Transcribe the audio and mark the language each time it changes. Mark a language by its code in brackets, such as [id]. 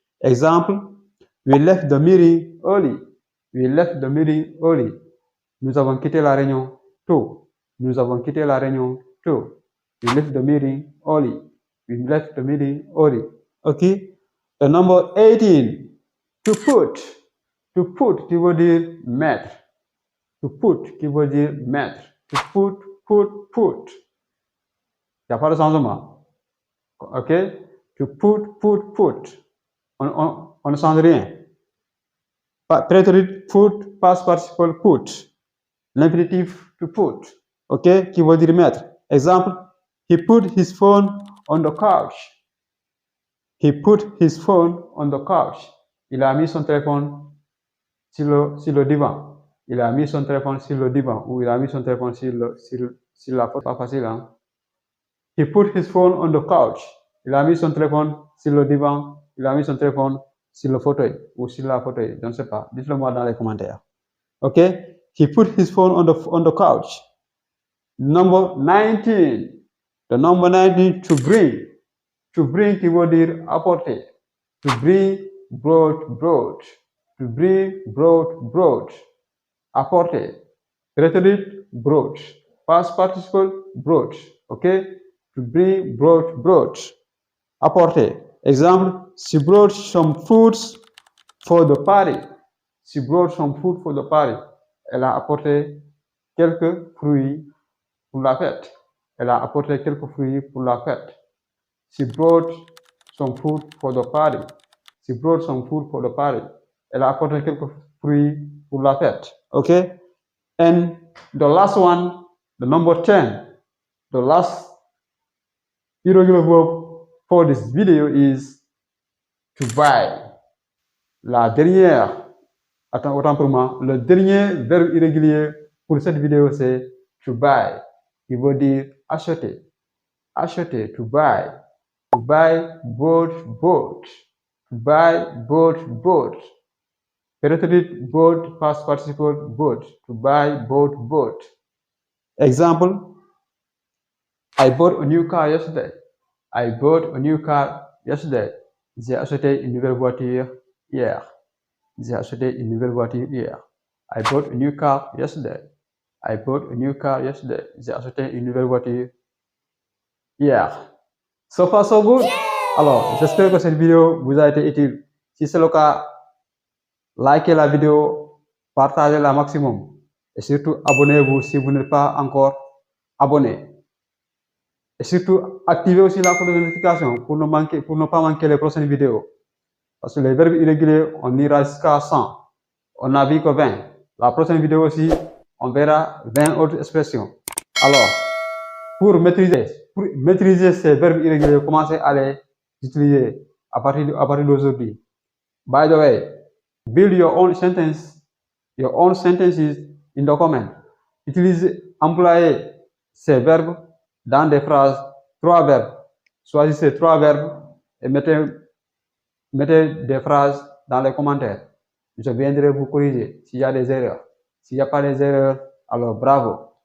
[en] Exemple, we left the meeting early. We left the meeting early. [fr] Nous avons quitté la réunion tôt. Nous avons quitté la réunion tôt. [en] We left the meeting early. We left the meeting early. Okay? The number 18. To put. [fr] To put, qui veut dire mettre. To put, qui veut dire mettre. [en] To put. [fr] Il n'y a pas de changement. OK? [en] To put. [fr] On ne change rien. [en] Prétérit put, past participle put. L'infinitif to put. OK? [fr] Qui veut dire mettre. [en] Exemple, he put his phone on the couch. He put his phone on the couch. [fr] Il a mis son téléphone sur le divan. Il a mis son téléphone sur le divan. Ou il a mis son téléphone sur la porte. Pas facile, hein? [en] He put his phone on the couch. [fr] Il a mis son téléphone sur le divan. Il a mis son téléphone sur le fauteuil. Ou sur la fauteuil. Je ne sais pas. Dites-le moi dans les commentaires. [en] OK? He put his phone on the couch. Number 19. The number 19, to bring. To bring, [fr] qui veut dire apporter. [en] To bring, brought. To bring, brought. Apporter. Prétérit, brought. Past participle, brought. OK? To bring, brought. Apporter. Exemple, she brought some fruits for the party. She brought some food for the party. [fr] Elle a apporté quelques fruits pour la fête. Elle a apporté quelques fruits pour la fête. [en] She brought some food for the party. She brought some food for the party. [fr] Elle a apporté quelques fruits pour la fête. [en] Okay? And the last one, the number 10, the last irregular verb for this video is to buy. [fr] La dernière, autant pour moi, le dernier verbe irrégulier pour cette vidéo, c'est to buy. Il veut dire acheter. Acheter, [en] to buy. To buy, bought. To buy, bought. Predicate, bought, past participle, bought. To buy, bought. Example, I bought a new car yesterday. I bought a new car yesterday. [fr] J'ai acheté une nouvelle voiture hier. J'ai acheté une nouvelle voiture hier. [en] I bought a new car yesterday. I bought a new car yesterday. [fr] J'ai acheté une nouvelle voiture hier. [en] So far, so good. [fr] Alors, j'espère que cette vidéo vous a été utile. Si c'est le cas, likez la vidéo, partagez-la maximum. Et surtout, abonnez-vous si vous n'êtes pas encore abonné. Et surtout, activez aussi la cloche de notification pour ne pas manquer les prochaines vidéos. Parce que les verbes irréguliers, on ira jusqu'à 100. On n'a vu que 20. La prochaine vidéo aussi, on verra 20 autres expressions. Alors, pour maîtriser ces verbes irréguliers, commencez à les utiliser à partir d'aujourd'hui. [en] By the way, build your own sentences in the comment. [fr] Employez ces verbes dans des phrases, 3 verbes. Choisissez 3 verbes et mettez des phrases dans les commentaires. Je viendrai vous corriger s'il y a des erreurs. S'il n'y a pas des erreurs, alors bravo.